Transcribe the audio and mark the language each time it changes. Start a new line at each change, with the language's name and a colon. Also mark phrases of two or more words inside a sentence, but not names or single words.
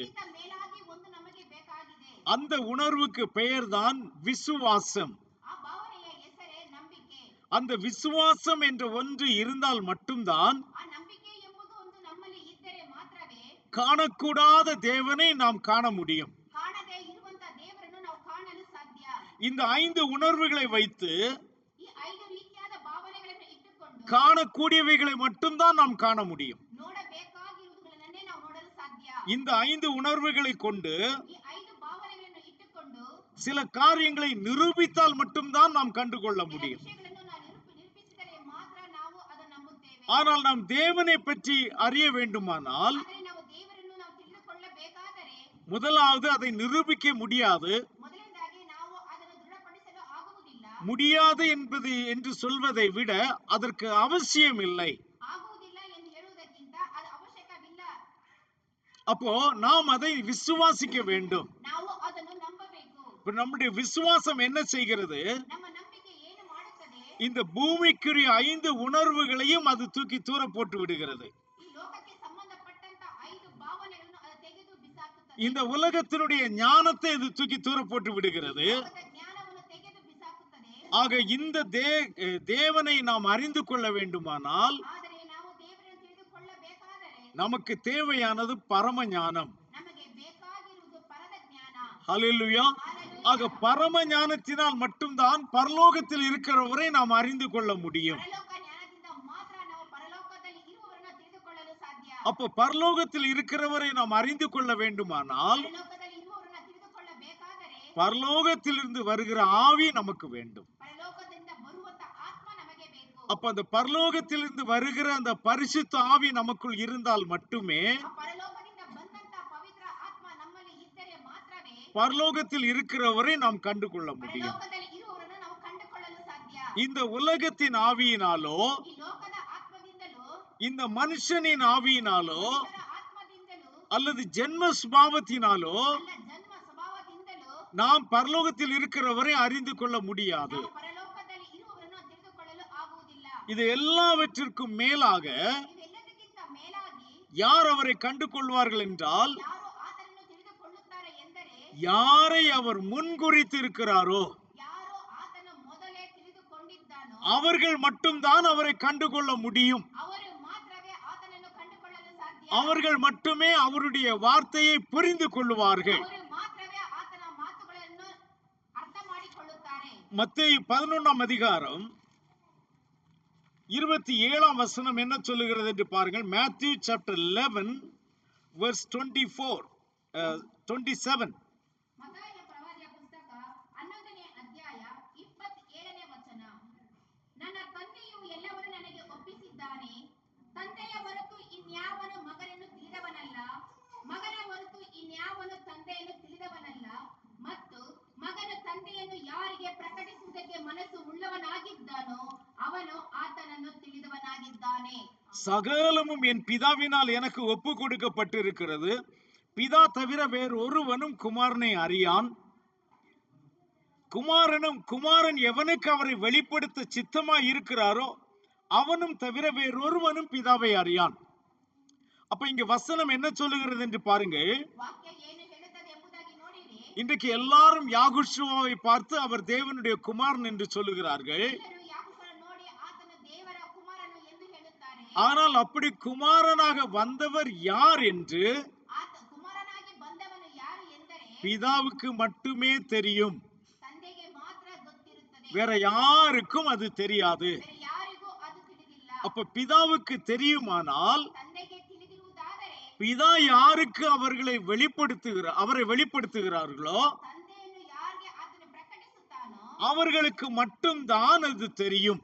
Kannada: ಇದಕ್ಕಿಂತ ಮೇಲಾಗಿ ಒಂದು ನಮಗೆ ಬೇಕಾಗಿದೆ.
Tamil: அந்த உணர்வுக்கு பெயர்தான் விசுவாசம்.
Kannada: ಆ ಭಾವನೆಯ ಹೆಸರೇ ನಂಬಿಕೆ.
Tamil: அந்த விசுவாசம் என்ற ஒன்று இருந்தால் மட்டும்தான்
Kannada: ಆ ನಂಬಿಕೆ ಎಂಬುದು ಒಂದು ನಮ್ಮಲ್ಲಿ ಇದ್ದರೆ ಮಾತ್ರವೇ
Tamil: காணக்கூடாத தேவனை நாம் காண முடியும்.
Kannada: ಕಾಣದೇ ಇರುವಂತ ದೇವರನ್ನು ನಾವು ಕಾಣಲು ಸಾಧ್ಯ.
Tamil: இந்த 5 உணர்வுகளை வைத்து
Kannada: ಈ 5 ರೀತಿಯಾದ ಭಾವನೆಗಳನ್ನು ಇಟ್ಟುಕೊಂಡು
Tamil: காணக்கூடியவைகளை மட்டும்தான் நாம் காண முடியும்.
Kannada: ನೋಡಬೇಕಾಗಿರುವುದನ್ನೇ ನಾವು ನೋಡಲು
Tamil: இந்த 5 உணர்வுகளை கொண்டு
Kannada: ಈ 5 ಭಾವನೆಗಳನ್ನು ಇಟ್ಟುಕೊಂಡು
Tamil: சில காரியங்களை நிரூபித்தால் மட்டும்தான் நாம் கண்டுகொள்ள
Kannada: ಕೆಲ
Tamil: முடியும்.
Kannada: ವಿಷಯಗಳನ್ನು ನಾವು ನಿರೂಪಿಸಿದರೆ ಮಾತ್ರ ನಾವು ಅದನ್ನು ನಂಬುತ್ತೇವೆ.
Tamil: ஆனால் நாம் தேவனை பற்றி அறிய வேண்டுமானால்
Kannada: ಆದರೆ ನಾವು ದೇವರನ್ನು ನಾವು ತಿಳಿದುಕೊಳ್ಳಬೇಕಾದರೆ
Tamil: முதலாவது அதை நிரூபிக்க முடியாது.
Kannada: ಮೊದಲನೇದಾಗಿ ನಾವು ಅದನ್ನು ದೃಢಪಡಿಸಲು ಆಗುವುದಿಲ್ಲ.
Tamil: முடியாது என்று சொல்வதை விட அதற்கு அவசியம் இல்லை.
Kannada: ಆಗುವುದಿಲ್ಲ ಎಂದು ಹೇಳುವುದಕ್ಕಿಂತ ಅದು ಅವಶ್ಯಕವಿಲ್ಲ.
Tamil: அப்போ நாம் அதை விசுவாசிக்க வேண்டும்.
Kannada: ನಾವು ಅದನ್ನು ನಂಬಬೇಕು.
Tamil: இப்ப நம்முடைய விசுவாசம் என்ன செய்கிறது?
Kannada: ನಮ್ಮ ನಂಬಿಕೆ ಏನು ಮಾಡುತ್ತದೆ?
Tamil: இந்த பூமிக்குரிய 5 உணர்வுகளையும் அது தூக்கி தூர போட்டு விடுகிறது.
Kannada: ಈ ಲೋಕಕ್ಕೆ ಸಂಬಂಧಪಟ್ಟಂತ 5 ಭಾವನೆಗಳನ್ನು ಅದು ತೆಗೆದು ಬಿಸಾಕುತ್ತದೆ.
Tamil: இந்த உலகத்தினுடைய ஞானத்தை இது தூக்கி தூர போட்டு விடுகிறது.
Kannada: ಲೋಕದ ಜ್ಞಾನವನ್ನು ತೆಗೆದು ಬಿಸಾಕುತ್ತದೆ.
Tamil: ஆக இந்த தேவனை நாம் அறிந்து கொள்ள வேண்டுமானால்
Kannada: ಆದರೆ ನಾವು ದೇವರನ್ನು ತಿಳಿದುಕೊಳ್ಳಬೇಕಾದರೆ
Tamil: நமக்கு தேவையானது பரம ஞானம்.
Kannada: ನಮಗೆ ಬೇಕಾಗಿರುವುದು ಪರದ ಜ್ಞಾನ.
Tamil: ஹல்லேலூயா. ஆக பரம ஞானத்தினால் மட்டும்தான் பரலோகத்தில் இருக்கிறவரை நாம் அறிந்து கொள்ள முடியும்.
Kannada: ಪರಲೋಕ ಜ್ಞಾನದಿಂದ ಮಾತ್ರ ನಾವು ಪರಲೋಕದಲ್ಲಿ ಇರುವವರನ್ನು ತಿಳಿದುಕೊಳ್ಳಲು ಸಾಧ್ಯ.
Tamil: அப்ப பரலோகத்தில் இருக்கிறவரை நாம் அறிந்து கொள்ள வேண்டுமானால்
Kannada: ಪರಲೋಕದಲ್ಲಿ ಇರುವವರನ್ನು ತಿಳಿದುಕೊಳ್ಳಬೇಕಾದರೆ
Tamil: பரலோகத்திலிருந்து வருகிற ஆவி நமக்கு வேண்டும்.
Kannada: ಪರಲೋಕದಿಂದ ಬರುವಂತ ಆತ್ಮ ನಮಗೆ ಬೇಕು.
Tamil: அப்ப அந்த பரலோகத்திலிருந்து வருகிற அந்த பரிசுத்த ஆவி நமக்குள் இருந்தால் மட்டுமே
Kannada: ಆ ಪರಲೋಕದಿಂದ ಬಂದಂತ ಪವಿತ್ರ ಆತ್ಮ ನಮ್ಮಲ್ಲಿ ಇದ್ದರೆ ಮಾತ್ರವೇ
Tamil: பரலோகத்தில் இருக்கிறவரை நாம் கண்டுகொள்ள முடியும்.
Kannada: ಪರಲೋಕದಲ್ಲಿ ಇರುವವರನ್ನು ನಾವು ಕಂಡುಕೊಳ್ಳಲು ಸಾಧ್ಯ.
Tamil: இந்த உலகத்தின் ஆவியினாலோ
Kannada: ಈ ಲೋಕದ ಆತ್ಮದಿಂದಲೂ
Tamil: இந்த மனுஷனின் ஆவியினாலோ
Kannada: ಮನುಷ್ಯರ ಆತ್ಮದಿಂದಲೂ
Tamil: அல்லது ஜென்ம சுபாவத்தினாலோ
Kannada: ಅಲ್ಲ ಜನ್ಮ ಸ್ವಭಾವದಿಂದಲೂ
Tamil: நாம் பரலோகத்தில் இருக்கிறவரை அறிந்து கொள்ள முடியாது.
Kannada: ನಾವು ಪರಲೋಕದಲ್ಲಿ ಇರುವವರನ್ನು ತಿಳಿದುಕೊಳ್ಳಲು ಆಗುವುದಿಲ್ಲ.
Tamil: இது எல்லாவற்றிற்கும் மேலாக
Kannada: ಇವೆಲ್ಲದಕ್ಕಿಂತ ಮೇಲಾಗಿ
Tamil: யார் அவரை கண்டு கொள்வார்கள் என்றால்
Kannada: ಯಾರು ಆತನನ್ನು ತಿಳಿದುಕೊಳ್ಳುತ್ತಾರೆ ಎಂದರೆ
Tamil: யாரை அவர் முன்குறித்து இருக்கிறாரோ
Kannada: ಯಾರು ಆತನ ಮೊದಲೇ ತಿಳಿದುಕೊಂಡಿದ್ದಾನೋ
Tamil: அவர்கள் மட்டும்தான் அவரை கண்டுகொள்ள முடியும்.
Kannada: ಅವರು ಮಾತ್ರವೇ ಆತನನ್ನು ಕಂಡುಕೊಳ್ಳಲು ಸಾಧ್ಯ.
Tamil: அவர்கள் மட்டுமே அவருடைய வார்த்தையை புரிந்து கொள்வார்கள்.
Kannada: ಅವರು ಮಾತ್ರವೇ ಆತನ ಮಾತುಗಳನ್ನು ಅರ್ಥ ಮಾಡಿಕೊಳ್ಳುತ್ತಾರೆ.
Tamil: மத்தேயு 11ஆம் அதிகாரம் 27ஆம் வசனம் என்ன சொல்லுகிறது என்று பாருங்கள்.
English: Matthew chapter 11 verse 27.
Kannada: ಮತ್ತಾಯ ಪ್ರವಾದಿಯ ಪುಸ್ತಕ 11ನೇ ಅಧ್ಯಾಯ 27ನೇ ವಚನ. ನನ್ನ ತಂದೆಯು ಎಲ್ಲವನ್ನೂ ನನಗೆ ಒಪ್ಪಿಸಿದ್ದಾನೆ. ತಂದೆಯ ಹೊರತು ಇನ್ಯಾವನು ಮಗನನ್ನು ತಿಳಿದವನಲ್ಲ, ಮಗನ ಹೊರತು ಇನ್ಯಾವನು ತಂದೆಯನ್ನು ತಿಳಿದವನಲ್ಲ, ಮತ್ತು ಮಗನು ತಂದೆಯನ್ನು ಯಾರಿಗೆ ಪ್ರಕಟಿಸುವುದಕ್ಕೆ ಮನಸ್ಸು ಉಳ್ಳವನಾಗಿದ್ದಾನೋ ಅವನು ಆತನನ್ನು ತಿಳಿದವನಾಗಿದ್ದಾನೆ.
Tamil: சகலமும் என் பிதாவினால் எனக்கு ஒப்பு கொடுக்கப்பட்டிருக்கிறது. பிதா தவிர வேறொருவனும் குமாரனை அறியான். குமாரன் எவனுக்கு அவரை வெளிப்படுத்த சித்தமாய் இருக்கிறாரோ அவனும் தவிர வேறொருவனும் பிதாவை அறியான். அப்ப இங்க வசனம் என்ன சொல்லுகிறது என்று பாருங்கள்.
Kannada: ವಾಕ್ಯ ಏನು ಹೇಳುತ್ತದೆ ಎಂಬುದಾಗಿ ನೋಡಿರಿ.
Tamil: இன்றைக்கு எல்லாரும் யாகுஷுவாவை பார்த்து அவர் தேவனுடைய குமாரன் என்று சொல்லுகிறார்கள்.
Kannada: ಎಲ್ಲರೂ ಯಾಕೋಬನನ್ನು ನೋಡಿ ಆತನ ದೇವರ ಕುಮಾರನು ಎಂದು ಹೇಳುತ್ತಾರೆ.
Tamil: ஆனால் அப்படி குமாரனாக வந்தவர் யார் என்று
Kannada: ಆತ ಕುಮಾರನಾಗಿ ಬಂದವನು ಯಾರು ಎಂದರೆ
Tamil: பிதாவுக்கு மட்டுமே தெரியும்.
Kannada: ತಂದೆಗೆ ಮಾತ್ರ ಗೊತ್ತಿರುತ್ತದೆ.
Tamil: வேற யாருக்கும் அது தெரியாது.
Kannada: ಬೇರೆ ಯಾರಿಗೂ ಅದು ತಿಳಿದಿಲ್ಲ.
Tamil: அப்ப பிதாவுக்கு தெரியுமானால்
Kannada: ತಂದೆಗೆ ತಿಳಿದಿರುವುದಾದರೆ
Tamil: பிதா யாருக்கு அவரை வெளிப்படுத்துகிறார்களோ
Kannada: ತಂದೆಯನ್ನು ಯಾರಿಗೆ ಆತನು ಪ್ರಕಟಿಸುತ್ತಾನೋ
Tamil: அவர்களுக்கு மட்டும்தான் அது தெரியும்.